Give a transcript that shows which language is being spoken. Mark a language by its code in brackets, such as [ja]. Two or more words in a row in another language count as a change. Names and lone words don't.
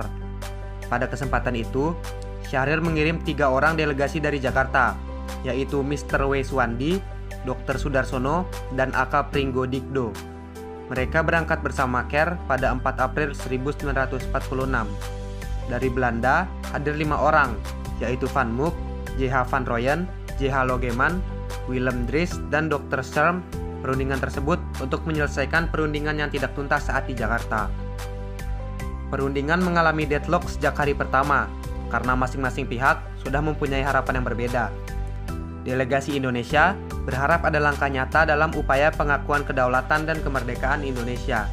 [id] Pada kesempatan itu, Syahrir mengirim 3 orang delegasi dari Jakarta, yaitu Mr. W. Suwandi, Dr. Sudarsono, dan A.K. Pringgodikdo. Mereka berangkat bersama Kerr pada 4 April 1946. Dari Belanda hadir 5 orang, yaitu Van Mook, J.H. van Rooyen, J.H. Logeman, Willem Drees, dan Dr. Scherm. Perundingan tersebut untuk menyelesaikan perundingan yang tidak tuntas saat di Jakarta. Perundingan mengalami deadlock sejak hari pertama, karena masing-masing pihak sudah mempunyai harapan yang berbeda. Delegasi Indonesia berharap ada langkah nyata dalam upaya pengakuan kedaulatan dan kemerdekaan Indonesia.